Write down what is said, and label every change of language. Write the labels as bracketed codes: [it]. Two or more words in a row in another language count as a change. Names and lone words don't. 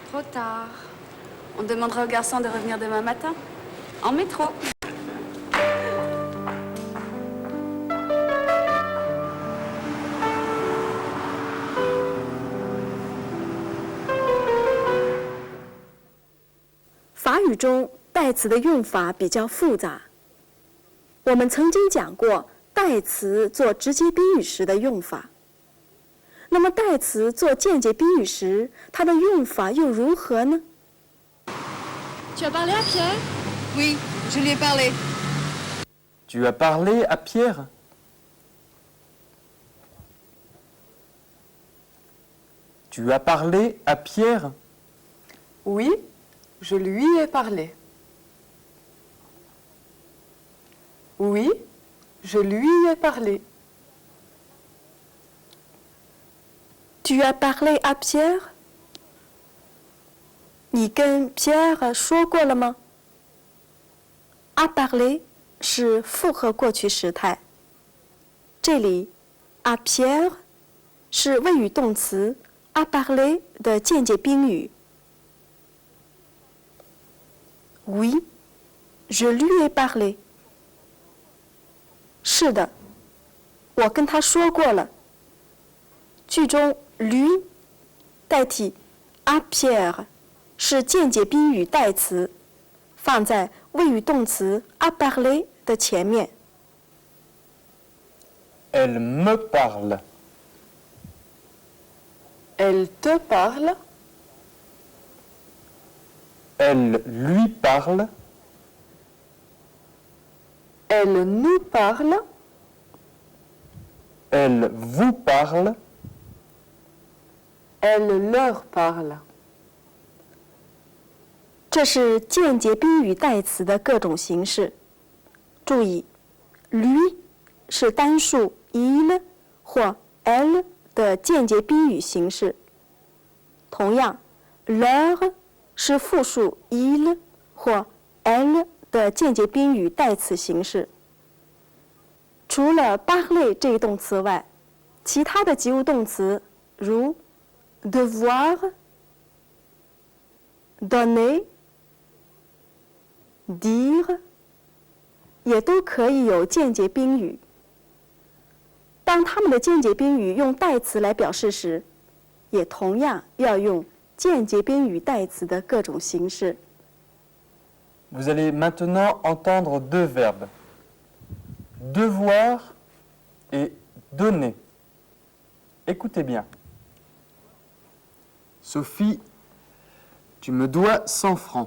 [fr] tard. On demandera aux garçons de revenir demain matin. En métro. [zh] 法语中代词的用法比较复杂。我们曾经讲过代词做直接宾语时的用法。那么代词做间接宾语时，它的用法又如何呢？ [fr] Tu as parlé à Pierre? Oui, je lui ai parlé. Tu as parlé à Pierre? Tu as parlé à Pierre? Oui, je lui ai parlé. Oui, je lui ai parlé. Tu as parlé à Pierre? [zh] 你跟 Pierre 说过了吗 ？ [fr] a parler [zh] 是复合过去时态。这里 [fr] à Pierre [zh] 是谓语动词 [fr] à parler [zh] 的间接宾语。 [fr] Oui, je lui ai parlé. [zh] 是的，我跟他说过了。句中 lui 代替 [fr] à Pierre [zh] 是间接宾语代词，放在谓语动词 [fr] à parler [zh] 的前面。 [fr] Elle me parle. Elle te parle? Elle lui parle. Elle nous parle? Elle vous parle. Elle leur parle. [zh] 这是间接宾语代词的各种形式。注意 lui 是单数 il 或 elle 的间接宾语形式。同样 leur 是复数 il 或 elle 的间接宾语代词形式。除了 parler 这一动词外，其他的及物动词如 [fr] devoir, donner, dire [zh] 也都可以有间接宾语。当它们的间接宾语用代词来表示时，也同样要用间接宾语代词的各种形式。 [fr] Vous allez maintenant entendre deux verbes. Devoir et donner. Écoutez bien. Sophie, tu me dois 100 francs.